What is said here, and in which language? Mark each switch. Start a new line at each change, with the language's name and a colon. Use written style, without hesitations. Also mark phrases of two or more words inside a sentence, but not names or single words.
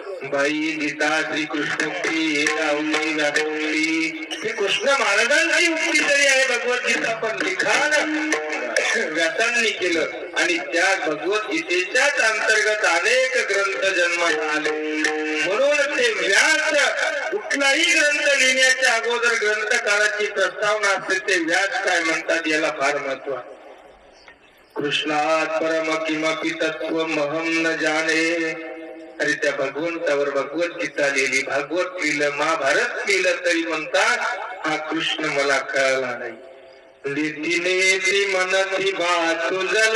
Marathi: बाई गीता श्रीकृष्ण हे कृष्ण महाराजांची उक्ती तरी आहे भगवद्गीता, पण लिखाण व्यासांनी केलं आणि त्या भगवद्गीतेच्याच अंतर्गत अनेक ग्रंथ जन्माला आले. म्हणून ते व्यास कुठलाही ग्रंथ लिहिण्याच्या अगोदर ग्रंथकाराची प्रस्तावना असते, ते व्यास काय म्हणतात याला फार महत्व आहे.
Sanskrit: कृष्णात परम किमपि तत्त्वमहं न जाने.
Marathi: अरे त्या भगवंतावर भगवद्गीता लिहिली, भागवत लिहिलं, महाभारत लिहिलं, तरी म्हणतात हा कृष्ण मला कळला नाही. नीती नेती मनती बात तुझला,